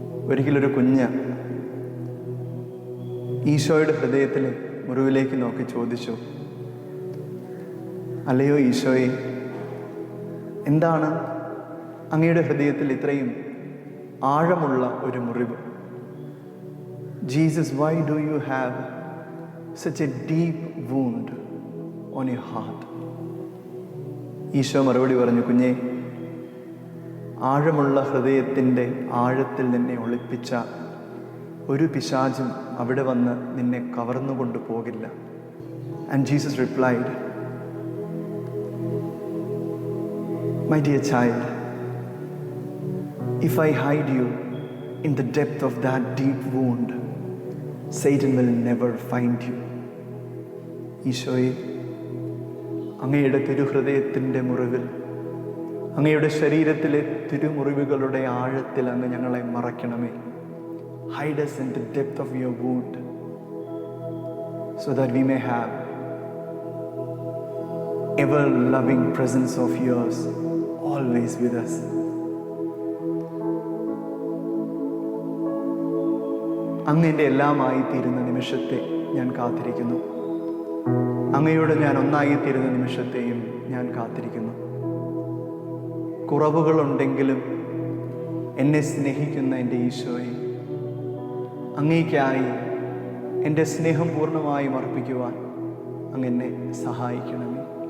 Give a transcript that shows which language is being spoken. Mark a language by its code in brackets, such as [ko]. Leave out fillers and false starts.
[ml] ഒരിക്കലൊരു കുഞ്ഞ് ഈശോയുടെ ഹൃദയത്തിലെ മുറിവിലേക്ക് നോക്കി ചോദിച്ചു, അല്ലയോ ഈശോയെ, എന്താണ് അങ്ങയുടെ ഹൃദയത്തിൽ ഇത്രയും ആഴമുള്ള ഒരു മുറിവ്? [en] Jesus, why do you have such a deep wound on your heart? [ml] Isho മറുപടി പറഞ്ഞു, കുഞ്ഞേ, ആഴമുള്ള ഹൃദയത്തിൻ്റെ ആഴത്തിൽ നിന്നെ ഒളിപ്പിച്ച ഒരു പിശാചും അവിടെ വന്ന് നിന്നെ കവർന്നുകൊണ്ട് പോകില്ല. [en] And Jesus replied, my dear child, if I hide you in the depth of that deep wound, Satan will never find you. [ml] ഈശോയെ, അങ്ങയുടെ തിരുഹൃദയത്തിൻ്റെ മുറിവിൽ, അങ്ങയുടെ ശരീരത്തിലെ തിരുമുറിവുകളുടെ ആഴത്തിൽ അങ്ങ് ഞങ്ങളെ മറയ്ക്കണമേ. [en] Hide us in the depth of your wound so that we may have ever loving presence of yours always with us. [ml] അങ്ങ് എൻ്റെ എല്ലാമായി തീരുന്ന നിമിഷത്തെ ഞാൻ കാത്തിരിക്കുന്നു. അങ്ങയോട് ഞാൻ ഒന്നായി തീരുന്ന നിമിഷത്തെയും ഞാൻ കാത്തിരിക്കുന്നു. കുറവുകളുണ്ടെങ്കിലും എന്നെ സ്നേഹിക്കുന്ന എൻ്റെ ഈശോയെ, അങ്ങേയ്ക്കായി എൻ്റെ സ്നേഹം പൂർണ്ണമായും അർപ്പിക്കുവാൻ അങ്ങ് എന്നെ സഹായിക്കണമേ.